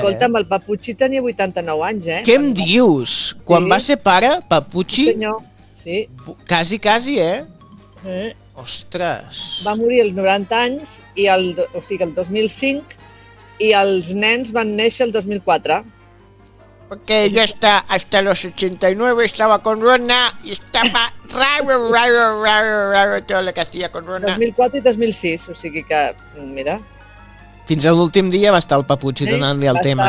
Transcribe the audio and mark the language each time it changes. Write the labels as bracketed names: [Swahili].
[Catalan] Escolta'm, el Papucci tenia 89 anys, eh? Què em dius? Sí. Quan va ser pare, Papucci? Sí, senyor, sí. Quasi, quasi, eh? Sí. Ostres. Va morir als 90 anys, i o sigui, el 2005, i els nens van néixer el 2004. [Spanish] Porque ella está hasta los 89, estaba con Rona y estaba raro, raro, raro, raro todo lo que hacía con Rona. [Catalan] 2004 i 2006, o sigui que, mira. Fins a l'últim dia va estar el Papucci, sí, donant-li el tema,